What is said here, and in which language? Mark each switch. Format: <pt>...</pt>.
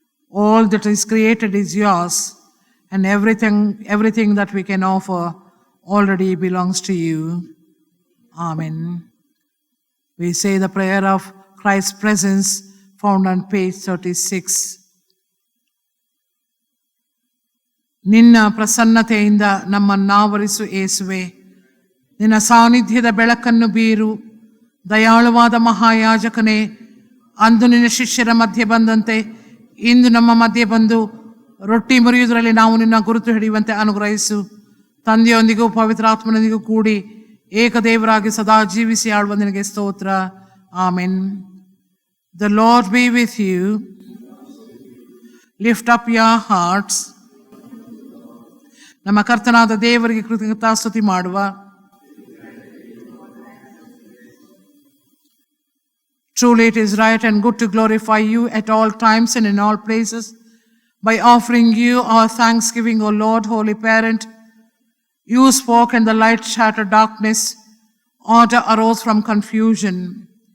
<en>All that is created is yours, and everything that we can offer already belongs to you. Amen. We say the prayer of Christ's presence found on page 36.</en> <kn>ನಿನ್ನ ಪ್ರಸನ್ನತೆಯಿಂದ ನಮ್ಮನ್ನಾವರಿಸು ಯೇಸುವೆ, ನಿನ್ನ ಸಾನ್ನಿಧ್ಯದ ಬೆಳಕನ್ನು ಬೀರು. ದಯಾಳುವಾದ ಮಹಾಯಾಜಕನೇ, ಅಂದು ನಿನ್ನ ಶಿಷ್ಯರ ಮಧ್ಯೆ ಬಂದಂತೆ ಇಂದು ನಮ್ಮ ಮಧ್ಯೆ ಬಂದು ರೊಟ್ಟಿ ಮುರಿಯುವುದರಲ್ಲಿ ನಾವು ನಿನ್ನ ಗುರುತು ಹಿಡಿಯುವಂತೆ ಅನುಗ್ರಹಿಸು. ತಂದೆಯೊಂದಿಗೂ ಪವಿತ್ರಾತ್ಮನೊಂದಿಗೂ ಕೂಡಿ ಏಕದೇವರಾಗಿ ಸದಾ ಜೀವಿಸಿ ಆಳುವ ನಿನಗೆ ಸ್ತೋತ್ರ. Amen.</kn> <en>The Lord be with you. Lift up your hearts.</en> <kn>ನಮ್ಮ ಕರ್ತನಾದ ದೇವರಿಗೆ ಕೃತಜ್ಞತಾಸ್ತುತಿ ಮಾಡುವ.</kn> <en>Truly it is right and good to glorify you at all times and in all places by offering you our thanksgiving, O Lord, Holy Parent. You spoke and the light shattered darkness. Order arose from confusion.</en>